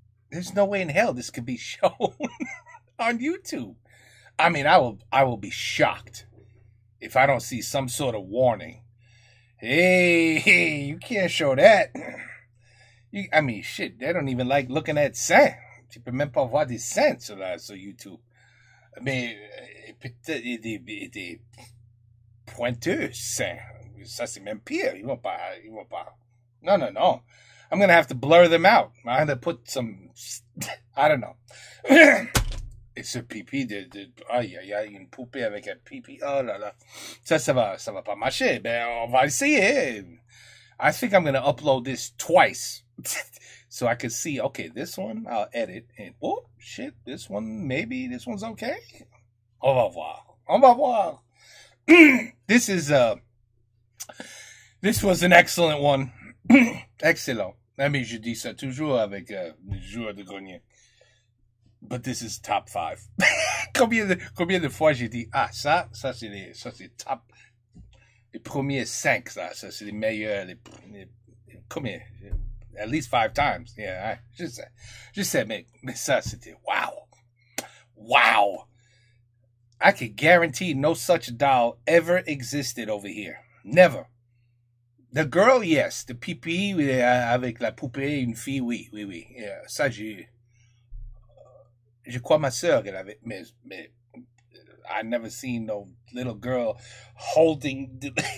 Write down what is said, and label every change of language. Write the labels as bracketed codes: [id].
[en] There's no way in hell this could be shown on YouTube. I mean, I will be shocked if I don't see some sort of warning. Hey, you can't show that. I mean, shit, they don't even like looking at seins. [fr] Tu peux même pas voir des seins sur YouTube. Mais des pointeux seins. Ça, c'est même pire. Ils vont pas. No. [en] I'm going to have to blur them out. I'm going to put some... I don't know. It's a [fr] pipi aïe, une poupée avec un pipi. Oh là là. Ça va pas marcher. Ben, on va essayer. [en] I think I'm going to upload this twice. So I can see, okay, this one I'll edit. And, oh, shit, this one, maybe this one's okay. [fr] On va voir. [en] This was an excellent one. Excellent. I mean, [fr] je dis ça toujours avec le joueur de grenier. [en] But this is top 5. [fr] Combien de fois j'ai dit, ça c'est top, les premiers 5, ça c'est les meilleurs, combien? [en] At least 5 times. [fr] Yeah, je sais, mais ça c'était, wow. [en] I can guarantee no such doll ever existed over here. Never. The girl, yes. [fr] The pipi avec la poupée, une fille, oui. Yeah, ça, je crois ma sœur qu'elle avait, mais [en] I never seen no little girl holding the...